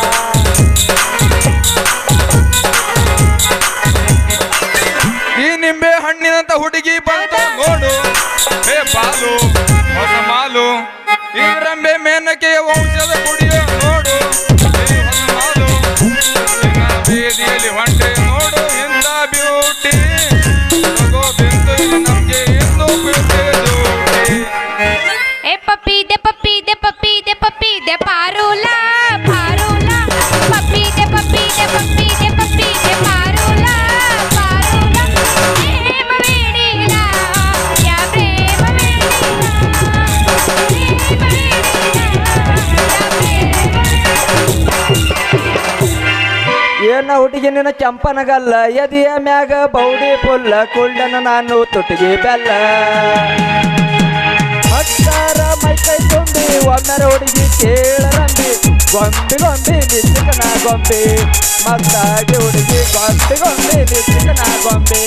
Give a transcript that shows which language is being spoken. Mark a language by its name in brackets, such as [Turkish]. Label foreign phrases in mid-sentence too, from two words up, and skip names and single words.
[Kannada] ಈ ನಿಂಬೆ ಹಣ್ಣಿನಂತ ಹುಡುಗಿ ಬಂತ ನೋಡು ಹೇ ಬಾಲು ಹೊಸ ಮಾಲು ಈ ರಂಬೆ ಮೇನಕೆಯ ವಂಶದ ಕುಡಿಯ ನೋಡು ಹೇ ಹೊಸ ಮಾಲು ಬೀದಿಯಲ್ಲಿ ಹೊಂಟೆ ನೋಡು ಇಂಥ ಬ್ಯೂಟಿ ತಗೋ ಬಿಂದು ನಮ್ಗೆ ಎಂದು ಬ್ಯೂಟಿ [Marathi] ए पप्पी दे पप्पी दे पप्पी दे पप्पी दे पारूला पारूला पप्पी दे पप्पी दे पप्पी दे पप्पी दे पारूला पारूला प्रेम वेडीला या प्रेम [Kannada] ಏನ ಹುಡುಗಿ ನಿನ್ನ ಕೆಂಪನಗಲ್ಲ ಎದೆಯ ಮ್ಯಾಗ ಬೌಡಿ ಪುಲ್ಲ ಕುಳ್ಳನ ನಾನು ತುಟಿಗೆ ಬೆಲ್ಲ ಹತ್ತಾರ ಮೈಕೈ ತುಂಬಿ ಒಮ್ಮರ ಹುಡುಗಿ ಕೇಳರಂಬಿ ಗೊಂಬಿ ಗೊಂಬಿ ನಿತ್ಯಕನ ಗೊಂಬಿ ಮತ್ತಾಗಿ ಹುಡುಗಿ ಗೊಂಬಿ ಗೊಂಬಿ ನಿತ್ಯಕನ ಗೊಂಬಿ